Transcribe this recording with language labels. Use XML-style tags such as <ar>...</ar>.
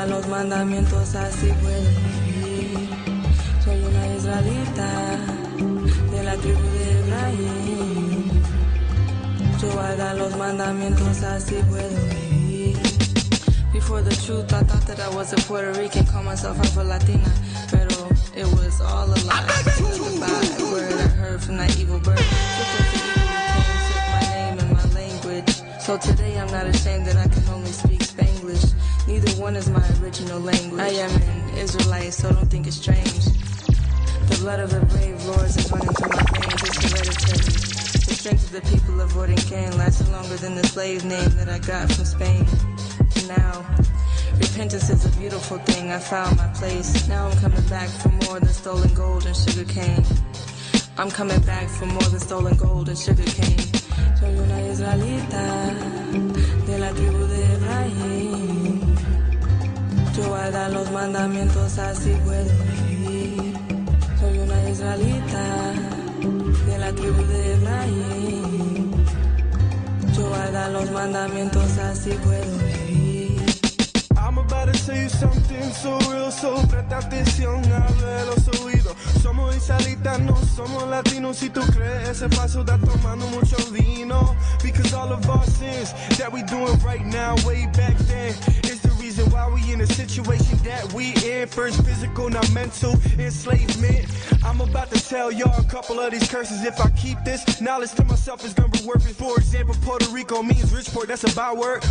<es>Mandamientos así puedo vivir. Soy una israelita de la tribu de Efraín. Yo guardo los mandamientos así puedo vivir.</es> <en>Before the truth, I thought that I was a Puerto Rican, call myself Afro-Latina,</en> <es>pero</es> <en>it was all a lie. It was a bad word I heard from that evil bird. Just as the evil came, took my name and my language. So today I'm not ashamed that I can only speak Spanglish. Neither one is my original language. I am an Israelite, so don't think it's strange. The blood of the brave lords is running through my veins. It's hereditary. The strength of the people avoiding Cain lasted longer than the slave name that I got from Spain. And now, repentance is a beautiful thing. I found my place. Now I'm coming back for more than stolen gold and sugar cane. I'm coming back for more than stolen gold and sugar cane.</en> <es>Soy una israelita de la tribu de Efraín. Yo guardo los mandamientos, así puedo vivir. Soy una israelita de la tribu de Efraín. Yo guardo los mandamientos, así puedo vivir.</es> <en>I'm about to tell you something so real, so</en> <es>presta atención, habla de los oídos. Somos israelitas, no somos latinos. Si tú crees ese paso, estás tomando mucho vino.</es> <en>Because all of our sins that we doing right now, way back then, is the reason why we in the situation that we in. First physical, not mental enslavement. I'm about to tell y'all a couple of these curses. If I keep this knowledge to myself, it's gonna be worth it. For example, Puerto Rico means rich port, that's a byword.</en>